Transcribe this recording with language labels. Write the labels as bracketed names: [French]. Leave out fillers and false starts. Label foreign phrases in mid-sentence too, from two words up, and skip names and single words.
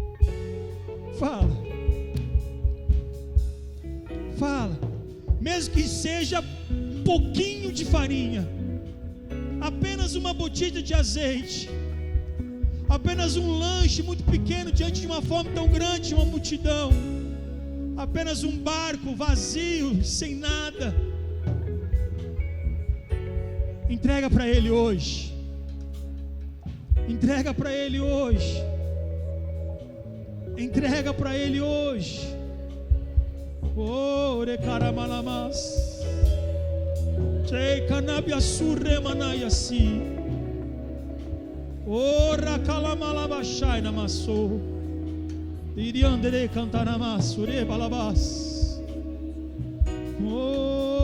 [Portuguese] Mesmo que seja pouquinho de farinha, apenas uma botija de azeite, apenas um lanche muito pequeno diante de uma fome tão grande de uma multidão, apenas um barco vazio, sem nada. Entrega para Ele hoje. Entrega para Ele hoje. Entrega para Ele hoje. Oh, recaramalamas. Chei canabiasurre manayasi. Oh, rakalamalabashai namasso. Diriandere cantanamassure balabas. Oh.